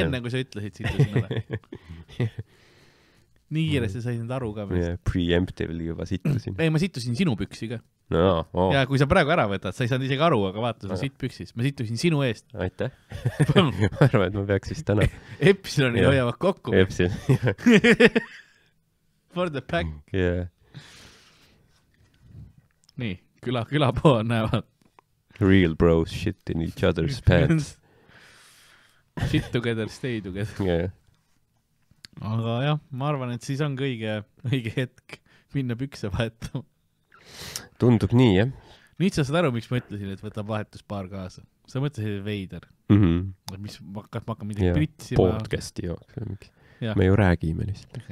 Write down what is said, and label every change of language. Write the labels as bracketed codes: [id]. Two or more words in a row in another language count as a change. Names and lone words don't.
[et] Enne, kui sa ütlesid, sittusin ära. Nii kiiresti sain need aru ka. Preemptively juba sittusin. Ei, ma sittusin sinu püksi ka. Ja kui sa praegu ära võtad, sa ei saanud isegi aru, aga vaata, sa sitt püksis. Ma sittusin sinu eest. Aitäh. Ma arvan, et ma peaks vist täna. Epsiloni hoiavad kokku. Epsilon. [en] For the pack. [et] Nii, külapood näevad. [en] Real bros shit in each other's pants. Shit together, stay together. [et] Aga jah, ma arvan, et siis on õige hetk minna pükse vahetama. Tundub nii, jah. Nüüd sa saad aru, miks ma ütlesin, et võtab vahetuspaar kaasa. Sa mõtlesid veider. Mis ma hakkan midagi pritsima. Podcasti jooks. Me ju räägime lihtsalt.